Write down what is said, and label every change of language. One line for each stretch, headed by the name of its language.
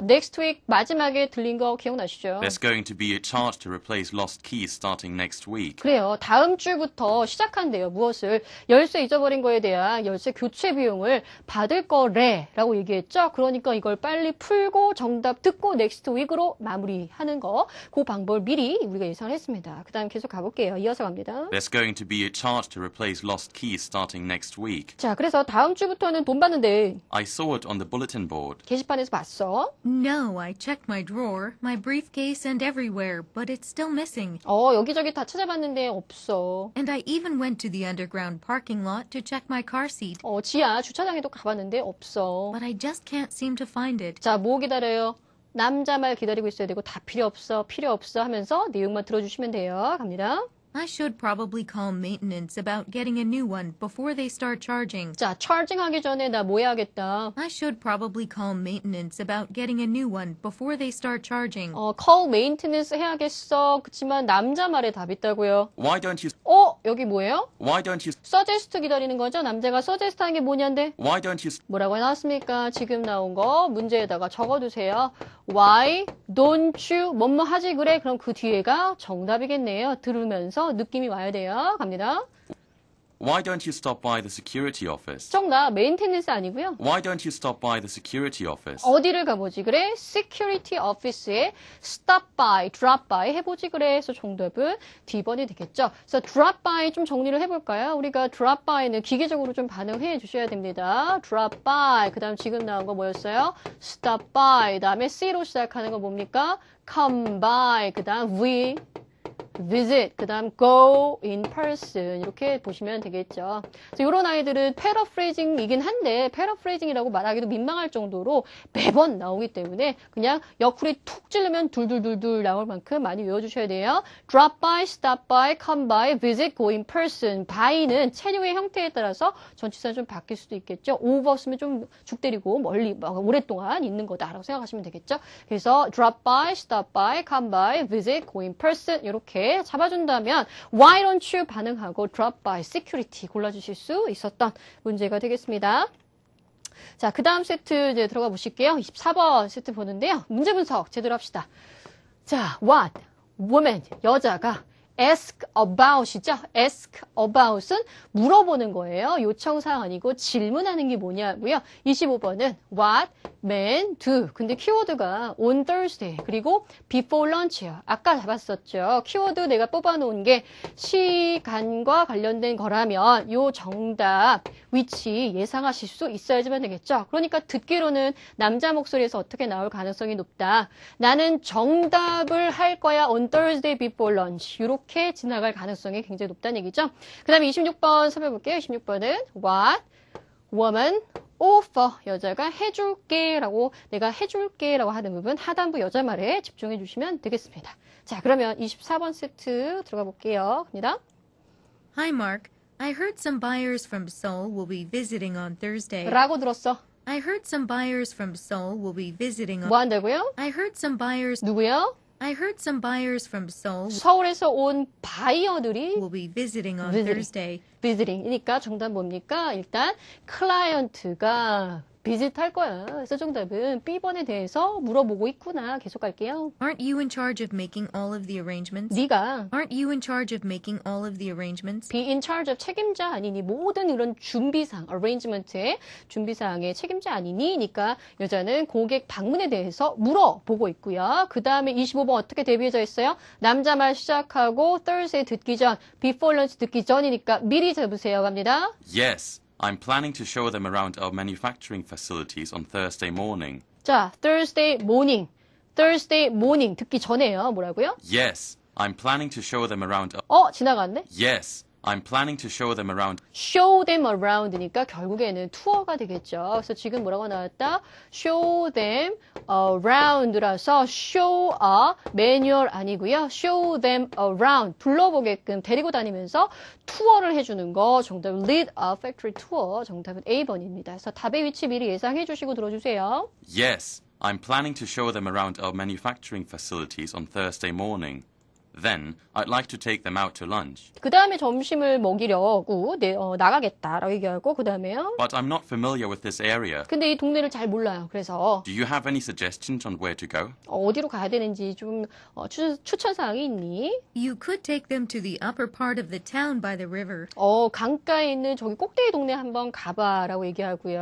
English: next week
Korean: 마지막에 들린 거 기억나시죠?
English: There's going to be a charge to replace lost keys starting next week.
Korean: 그래요. 다음 주부터 시작한대요. 무엇을? 열쇠 잊어버린 거에 대한 열쇠 교체 비용을 받을 거래라고 얘기했죠. 그러니까 이걸 빨리 풀고 정답 듣고
English: next week
Korean: 으로 마무리하는 거. 그 방법을 미리 우리가 예상을 했습니다. 그 다음 계속 가볼게요. 이어서 갑니다.
English: There's going to be a charge to replace lost keys starting next week.
Korean: 자, 그래서 다음 주부터는 돈 받는데
English: I saw it on the bulletin board.
Korean: 게시판에서 봤어.
English: No, I checked my drawer, my briefcase, and everywhere, but it's still missing.
Korean: 여기저기 다 찾아봤는데 없어.
English: And I even went to the underground parking lot to check my car seat,
Korean: 지하 주차장에도 가봤는데 없어.
English: but I just can't seem to find it.
Korean: 자, 뭐 기다려요? 남자 말 기다리고 있어야 되고 다 필요 없어 하면서 내용만 들어주시면 돼요. 갑니다.
English: I should probably call maintenance about getting a new one before they start charging.
Korean: 자, charging 하기 전에 나 뭐 해야겠다.
English: I should probably call maintenance about getting a new one before they start charging. call maintenance
Korean: 해야겠어. 그치만 남자 말에 답 있다고요.
English: Why don't you
Korean: 여기 뭐예요?
English: Why don't you
Korean: suggest 기다리는 거죠? 남자가 suggest 하는 게 뭐냐인데?
English: Why don't you
Korean: 뭐라고 나왔습니까? 지금 나온 거 문제에다가 적어두세요.
English: Why don't you
Korean: 뭐뭐 하지 그래? 그럼 그 뒤에가 정답이겠네요. 들으면서 느낌이 와야 돼요. 갑니다.
English: Why don't you stop by the security office?
Korean: 정답, 메인테넌스 아니고요.
English: Why don't you stop by the security office?
Korean: 어디를 가보지 그래?
English: Security office에 stop by, drop by
Korean: 해보지 그래. 그래서 정답은 D번이 되겠죠. 그래서
English: drop by
Korean: 좀 정리를 해볼까요? 우리가 drop by는 기계적으로 좀 반응해 주셔야 됩니다.
English: drop by,
Korean: 그 다음 지금 나온 거 뭐였어요?
English: stop by,
Korean: 그 다음에 C로 시작하는 거 뭡니까?
English: come by,
Korean: 그 다음 visit, 그 다음
English: go in person
Korean: 이렇게 보시면 되겠죠. 그래서 이런 아이들은 패러프레이징이긴 한데 패러프레이징이라고 말하기도 민망할 정도로 매번 나오기 때문에 그냥 옆구리 툭 찌르면 둘둘둘둘 나올 만큼 많이 외워주셔야 돼요.
English: drop by, stop by, come by, visit, go in person.
Korean: by는 체류의 형태에 따라서 전치사는 좀 바뀔 수도 있겠죠. over 쓰면 좀 죽 때리고 멀리 오랫동안 있는 거다라고 생각하시면 되겠죠. 그래서
English: drop by, stop by, come by, visit, go in person
Korean: 이렇게 잡아준다면
English: why don't you
Korean: 반응하고
English: drop by security
Korean: 골라주실 수 있었던 문제가 되겠습니다. 자, 그 다음 세트 이제 들어가 보실게요. 24번 세트 보는데요. 문제 분석 제대로 합시다.
English: 자, what woman 여자가 ask about이죠.
Korean: ask about은 물어보는 거예요. 요청사항 아니고 질문하는 게 뭐냐고요.
English: 25번은 what men do.
Korean: 근데 키워드가 on Thursday 그리고 before lunch예요. 아까 잡았었죠. 키워드 내가 뽑아놓은 게 시간과 관련된 거라면 요 정답 위치 예상하실 수 있어야지만 되겠죠. 그러니까 듣기로는 남자 목소리에서 어떻게 나올 가능성이 높다. 나는 정답을 할 거야
English: on Thursday before lunch.
Korean: 이렇게 지나갈 가능성이 굉장히 높다는 얘기죠. 그 다음에 26번 살펴볼게요. 26번은 what woman offer 여자가 해줄게 라고 내가 해줄게 라고 하는 부분 하단부 여자 말에 집중해 주시면 되겠습니다. 자, 그러면 24번 세트 들어가 볼게요. 갑니다.
English: Hi, Mark. I heard some buyers from Seoul will be visiting on Thursday.
Korean: 라고 들었어.
English: I heard some buyers from Seoul will be visiting on...
Korean: 뭐 한다고요?
English: I heard some buyers...
Korean: 누구요?
English: I heard some buyers from Seoul
Korean: 서울에서 온 바이어들이
English: will be visiting on Visiting. Thursday.
Korean: 비즈링이니까 정답 뭡니까? 일단 클라이언트가 비짓할 거야. 그래서 정답은 B번에 대해서 물어보고 있구나. 계속 갈게요.
English: Aren't you in charge of making all of the arrangements?
Korean: 네가
English: Aren't you in charge of making all of the arrangements?
Korean: be in charge of 책임자 아니니 모든 이런 준비사항, arrangement의 준비사항의 책임자 아니니? 니까 여자는 고객 방문에 대해서 물어보고 있고요. 그 다음에 25번 어떻게 대비해져 있어요? 남자 말 시작하고 Thursday 듣기 전,
English: before lunch
Korean: 듣기 전이니까 미리 잡으세요. 갑니다.
English: Yes, I'm planning to show them around our manufacturing facilities on Thursday morning. 자, Thursday morning. Thursday morning
Korean: 듣기 전에요. 뭐라고요?
English: Yes, I'm planning to show them around.
Korean: 지나갔네?
English: Yes, I'm planning to show them around. show them around
Korean: 니까 결국에는 투어가 되겠죠. 그래서 지금 뭐라고 나왔다?
English: show them around라서 show a manual 아니고요. show them around
Korean: 불러보게끔 데리고 다니면서 투어를 해주는 거 정답
English: lead a factory tour
Korean: 정답은 A번입니다. 그래서 답의 위치 미리 예상해 주시고 들어주세요.
English: Yes, I'm planning to show them around our manufacturing facilities on Thursday morning. Then, I'd like to take them out to lunch.
Korean: 그 다음에 점심을 먹이려고 나가겠다라고 얘기하고 그 다음에요.
English: But I'm not familiar with this area.
Korean: 근데 이 동네를 잘 몰라요. 그래서
English: Do you have any suggestions on where to go?
Korean: 어디로 가야 되는지 좀 추천사항이 있니?
English: You could take them to the upper part of the town by the river.
Korean: 강가에 있는 저기 꼭대기 동네 한번 가봐라고 얘기하고요.